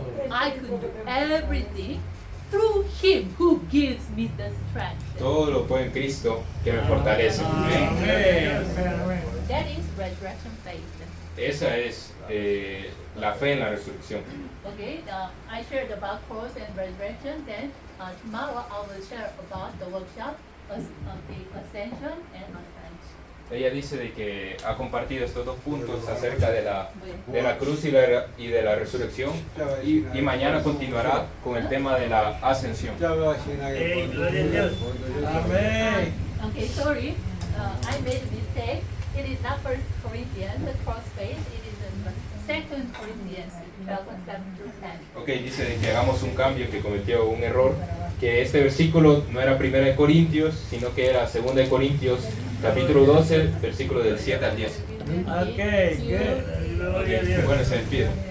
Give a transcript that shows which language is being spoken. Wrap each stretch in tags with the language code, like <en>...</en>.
<en>I could do everything through Him who gives me the strength.</en> <es>todo lo puedo en Cristo que me fortalece. Amén.</es> <en>That is resurrection faith.</en> <es>Esa es la fe en la resurrección.</es> <en>Okay, I shared about cross and resurrection. Then tomorrow I will share about the workshop of the ascension and ascension.</en> <es>Ella dice de que ha compartido estos dos puntos acerca de la cruz y de la resurrección y mañana continuará con el tema de la ascensión. Gloria a Dios. Amén.</es> <en>Okay, sorry, I made a mistake. It is not 1 Corinthians, the cross faith. It is in 2 Corinthians 12:7-10.</en> <es>Ok, dice de que hagamos un cambio, que cometió un error, que este versículo no era 1 de Corintios, sino que era 2 de Corintios, capítulo 12, versículo del 7 al 10.</es> <en>Ok, good.</en> <es>Gloria a Dios. Bueno, se despide.</es>